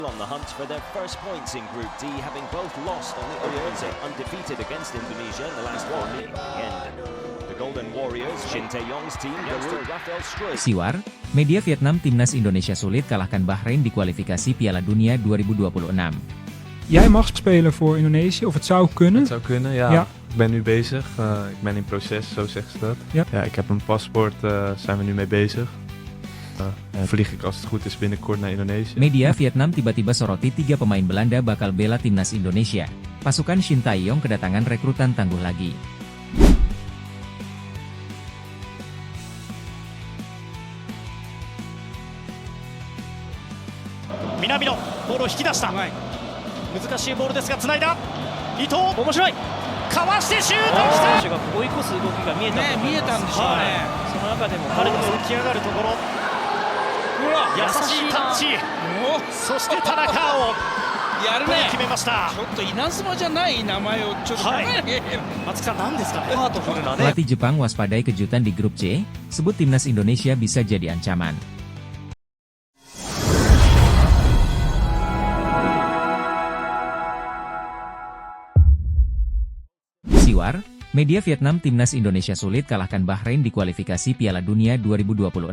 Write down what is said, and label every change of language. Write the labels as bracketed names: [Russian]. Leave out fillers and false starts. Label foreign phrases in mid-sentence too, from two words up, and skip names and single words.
[English] On the hunt for their first points in Group D, having both lost on the Warriors and undefeated against Indonesia in the last one. In the end, the Golden Warriors, Shin Tae-yong's team, goes to Rafael Struijk. [Indonesian] Siwar, media Vietnam timnas Indonesia sulit kalahkan Bahrain di kualifikasi Piala Dunia 2026. [Dutch] Jij mag spelen voor Indonesië, of het zou kunnen. Het zou kunnen, ja. Ja. Ik ben nu bezig. Ik ben in proces, zo zeggen ze dat. Ja. Ja, ik heb een paspoort, zijn we nu mee bezig. En vlieg ik als het goed is binnenkort naar Indonesië. [Indonesian] Media Vietnam tiba-tiba soroti 3 pemain Belanda bakal bela timnas Indonesia. Pasukan Shin Tae-yong kedatangan rekrutan tangguh lagi. [Japanese] Minamino ボールを引き出した難しいボールですが繋いだ伊藤面白いかわしてシュートきた選手が追い越す動きが見えたと思います。見えたんでしょうね。その中でも彼の浮き上がるところ優しいタッチそして田中碧やるね。決めました。ちょっと稲妻じゃない名前をちょっと考えなきゃいけない。松木さん何ですかね。ハートフルなね。 [Indonesian] Pelatih Jepang waspadai kejutan di grup C, sebut timnas Indonesia bisa jadi ancaman. Siwar, media Vietnam timnas Indonesia sulit kalahkan Bahrain di kualifikasi Piala Dunia 2026.